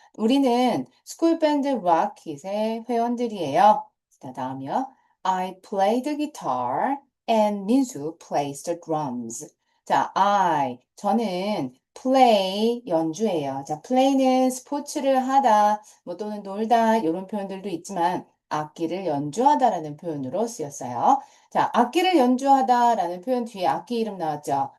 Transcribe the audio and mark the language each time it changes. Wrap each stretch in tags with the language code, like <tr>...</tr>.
<ko>우리는 스쿨 밴드 락킷의 회원들이에요. 자, 다음이요.</ko> <en>I play the guitar and 민수 plays the drums.</en> <ko>자, 저는 play 연주해요. 자, play는 스포츠를 하다, 뭐 또는 놀다 이런 표현들도 있지만 악기를 연주하다라는 표현으로 쓰였어요. 자, 악기를 연주하다라는 표현 뒤에 악기 이름 나왔죠?</ko>